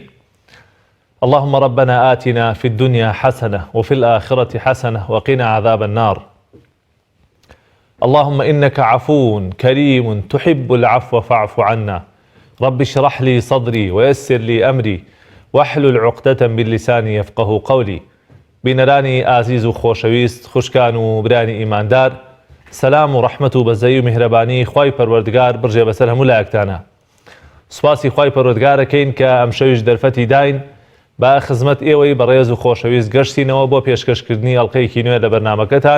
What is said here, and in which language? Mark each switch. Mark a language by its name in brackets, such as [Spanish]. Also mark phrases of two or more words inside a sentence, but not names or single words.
[Arabic] اللهم ربنا آتنا في الدنيا حسنة وفي الآخرة حسنة وقنا عذاب النار. اللهم إنك عفو كريم تحب العفو فاعف عنا. رب اشرح لي صدري ويسر لي أمري واحلل عقدة من لساني يفقه قولي. [Central Kurdish] بینەرانی ئازیز و خۆشەویست، خوشکان و برانی ئیماندار، سەلام و ڕەحمەت و بەزەی و میهرەبانی خوای پەروەردگار بڕژێ بەسەر هەموو لایەکتانە. سوپاسی خوای پەروەردگارەکەین کە ئەم شەویش دەرفەتی داین با خزمەت ئێوەی بەڕێز و خۆشەویست گەشتینەوە بۆ پێشکەشکردنی ئەڵقەیەکی نوێ لە بەرنامەکەتان.